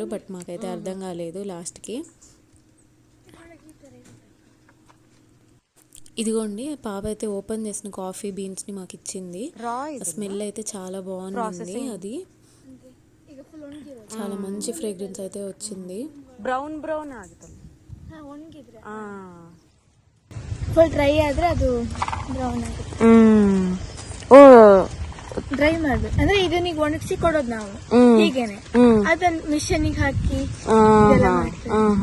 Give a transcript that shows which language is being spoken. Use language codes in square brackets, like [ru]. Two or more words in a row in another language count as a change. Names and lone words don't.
[te] బట్ మాకైతే అర్థం కాలేదు లాస్ట్కి. ఇదిగోండి పాప అయితే ఓపెన్ చేసిన [en] coffee beans [te] మాకు ఇచ్చింది. స్మెల్ అయితే చాలా బాగుంది. అది చాలా మంచి ఫ్రేగ్రెన్స్ అయితే వచ్చింది. [en] brown brown [kn] ಆಗುತ್ತಲ್ಲ [en] full dry [kn] ಆದ್ರೆ ಅದು ಬ್ರೌನ್ ಆಗುತ್ತೆ. ಓ ಡ್ರೈ ಮಾಡ್ಬೇಕು ಅಂದ್ರೆ ಇದನ್ನೀಗ ಒಣಗಿಸಿ ಕೊಡೋದು ನಾವು ಹೀಗೇನೆ. ಅದನ್ನ ಮಿಷನ್ಗೆ ಹಾಕಿ ಇದೆಲ್ಲ ಮಾಡ್ತೀವಿ.